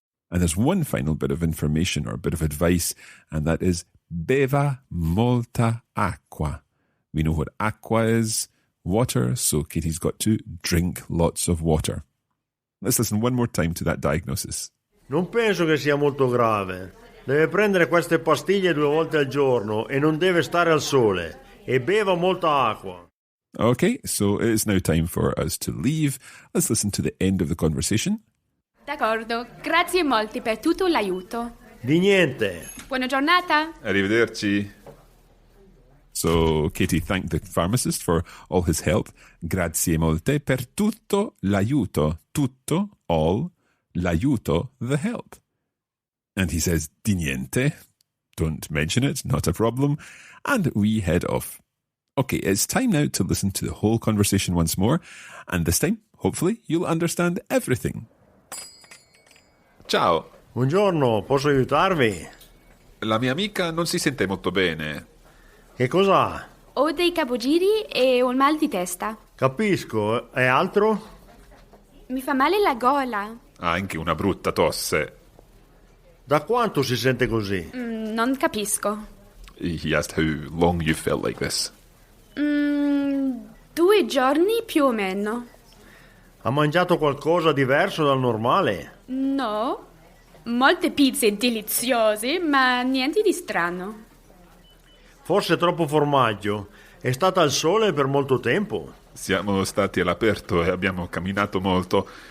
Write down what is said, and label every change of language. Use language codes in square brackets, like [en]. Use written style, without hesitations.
[en] And there's one final bit of information or a bit of advice, and that is [it] beva molta acqua. [en] We know what acqua is, water, so Katie's got to drink lots of water. Let's listen one more time to that diagnosis. [it] Non penso che sia molto grave. Deve prendere queste pastiglie 2 volte al giorno e non deve stare al sole. E beva molta acqua. [en] Okay, so it's now time for us to leave. Let's listen to the end of the conversation. [it] D'accordo, grazie molti per tutto l'aiuto. Di niente. Buona giornata. Arrivederci. [en] So Katie thanked the pharmacist for all his help. [it] Grazie molte per tutto l'aiuto. Tutto, all, l'aiuto, [en] the help. And he says, [it] di niente. [en] Don't mention it, not a problem. And we head off. Okay, it's time now to listen to the whole conversation once more. And this time, hopefully, you'll understand everything. [it] Ciao. Buongiorno, posso aiutarvi? La mia amica non si sente molto bene. Che cos'ha? Ho dei capogiri e un mal di testa. Capisco, e altro? Mi fa male la gola. Ha anche una brutta tosse. Da quanto si sente così? Non capisco. [en] He asked how long you felt like this. [it] 2 giorni più o meno. Ha mangiato qualcosa diverso dal normale? No, molte pizze deliziose, ma niente di strano. Forse troppo formaggio. È stata al sole per molto tempo. Siamo stati all'aperto e abbiamo camminato molto,